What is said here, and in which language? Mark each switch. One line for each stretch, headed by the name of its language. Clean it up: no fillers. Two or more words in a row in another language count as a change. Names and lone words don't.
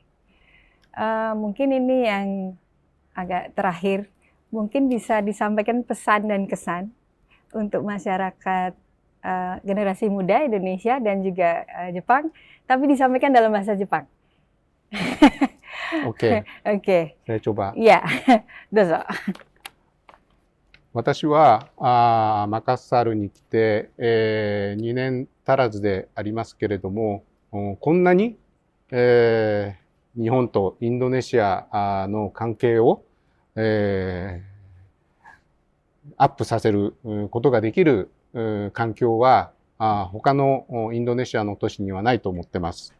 Indonesian: Mungkin ini yang agak terakhir, mungkin bisa disampaikan pesan dan kesan untuk masyarakat generasi muda Indonesia dan juga Jepang, tapi disampaikan dalam bahasa Jepang. Oke, Oke. saya coba. Ya,
Japanese: dozo. 私はマカッサルに来て、2年足らずでありますけれども、こんなに、日本とインドネシアの関係を、アップさせることができる環境は他のインドネシアの都市にはないと思ってます。